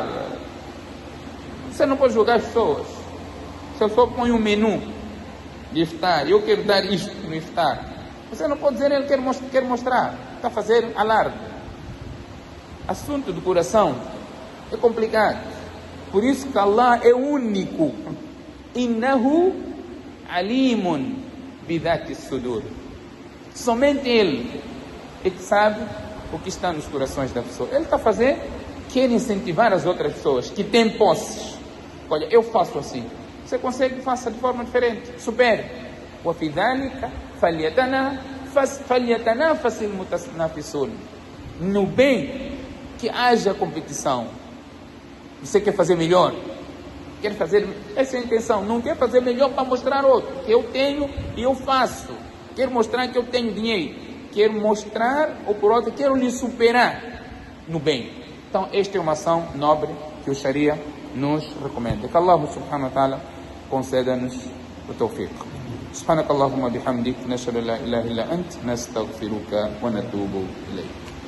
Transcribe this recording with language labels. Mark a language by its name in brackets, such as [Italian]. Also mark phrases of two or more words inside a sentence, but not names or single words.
[Portuguese] Você não pode julgar as pessoas. Se a pessoa põe um menu de iftar, eu quero dar isto no iftar, você não pode dizer ele quer mostrar, está a fazer alarde. Assunto do coração é complicado. Por isso que Allah é único. [Arabic] إنه عليم بذات الصدور. [Portuguese] Somente Ele é que sabe o que está nos corações da pessoa. Ele está a fazer, quer incentivar as outras pessoas que têm posses. Olha, eu faço assim. Você consegue, faça de forma diferente. Supere. [Arabic] وَفِي ذَلِكَ فَلْيَتَنَافَسِ الْمُتَنَافِسُونَ. [Portuguese] No bem, que haja competição. Você quer fazer melhor? Quer fazer... Essa é a intenção. Não quer fazer melhor para mostrar outro. Que eu tenho e eu faço. Quero mostrar que eu tenho dinheiro. Quero mostrar, ou por outro, quero lhe superar no bem. Então, esta é uma ação nobre que o Sharia nos recomenda. Que Allah [Arabic] سبحانه وتعالى [Portuguese] conceda-nos o tawfiq. [Arabic] سبحانك اللهم وبحمدك نشهد أن لا إله إلا أنت نستغفرك ونتوب إليك.